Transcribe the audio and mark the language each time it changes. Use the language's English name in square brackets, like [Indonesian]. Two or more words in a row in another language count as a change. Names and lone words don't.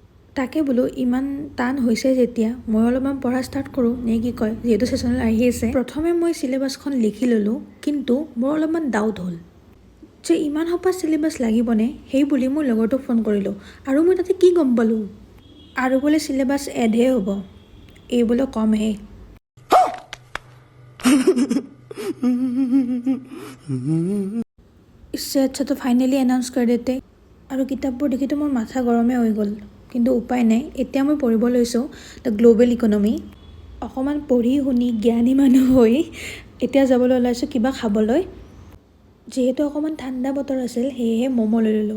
[Assamese] তাকে বোলো ইমান টান হৈছে যেতিয়া মই অলপমান পঢ়া ষ্টাৰ্ট কৰোঁ নে কি কয়, যিহেতু চেচনেল আহি আছে। প্ৰথমে মই চিলেবাছখন লিখি ল'লোঁ, কিন্তু মোৰ অলপমান ডাউট হ'ল যে ইমান সোপা চিলেবাছ লাগিবনে, সেই বুলি মোৰ লগৰটোক ফোন কৰিলোঁ আৰু মই তাতে কি গম পালোঁ আৰু বোলে চিলেবাছ এডহে হ'ব, এই বোলে কমহে। [Hindi] इससे अच्छा तो फाइनली एनाउंस कर देते। [Assamese] আৰু কিতাপবোৰ দেখিতো মোৰ মাথা গৰমে হৈ গ'ল, কিন্তু উপায় নাই। এতিয়া মই পঢ়িব লৈছোঁ দ্য গ্ল'বেল ইকনমি। অকণমান পঢ়ি শুনি জ্ঞানী মানুহ হৈ এতিয়া যাবলৈ ওলাইছোঁ কিবা খাবলৈ। যিহেতু অকণমান ঠাণ্ডা বতৰ আছিল, সেয়েহে ম'ম' লৈ ল'লোঁ।